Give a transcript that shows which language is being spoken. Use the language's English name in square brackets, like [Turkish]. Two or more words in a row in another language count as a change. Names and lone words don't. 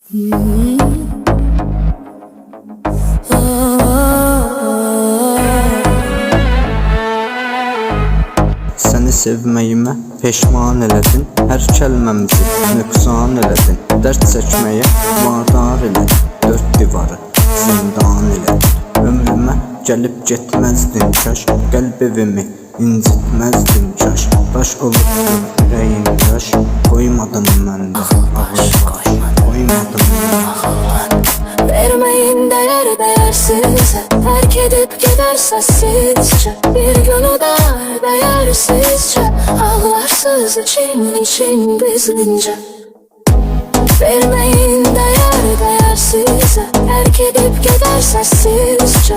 [Azerbaijani] Səni sevməyimə peşman elədin, hər kəlməmizi nöqsan elədin, dərd çəkməyə vadar elədin, dörd divarı zindan elədin. Ömrümə gəlib getməzdin kaş, qəlb evimi incitməzdin kaş. Daş olubdur ürəyin yaş, qoymadın məndə ağır baş, qoymadın məndə. [Turkish] Vermeyin değersizce, terk edip gider sessizce. Bir gün öder değersizce, ağlarsız için gizlince. Vermeyin değersizce, terk edip gider sessizce.